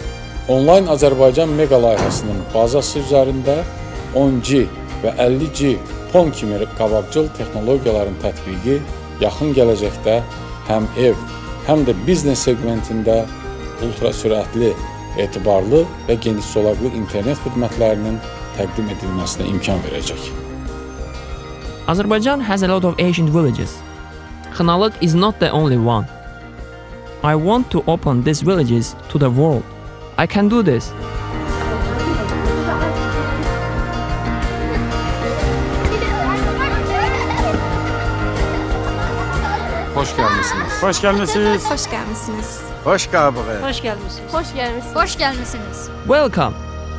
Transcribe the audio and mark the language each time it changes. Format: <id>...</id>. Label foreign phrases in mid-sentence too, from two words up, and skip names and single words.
<az>Onlayn Azərbaycan mega layihəsinin bazası üzərində 10G və 50G PON kimi qabaqcıl texnologiyaların tətbiqi yaxın gələcəkdə həm ev, həm də biznes segmentində ultrasürətli etibarlı və geniş solaqlı internet xidmətlərinin təqdim edilməsinə imkan verəcək.</az> <en>Azerbaijan has a lot of ancient villages. Kınalık is not the only one. I want to open these villages to the world. I can do this.</en> <az>Xoş gəlmisiniz.</az> <tr>Hoş gelmişsiniz. Hoş gelmişsiniz. Hoş geldiniz.</tr> <az>Xoş gəlmisiniz. Xoş gəlmisiniz.</az> <tr>Hoş gelmişsiniz.</tr> <en>Welcome.</en>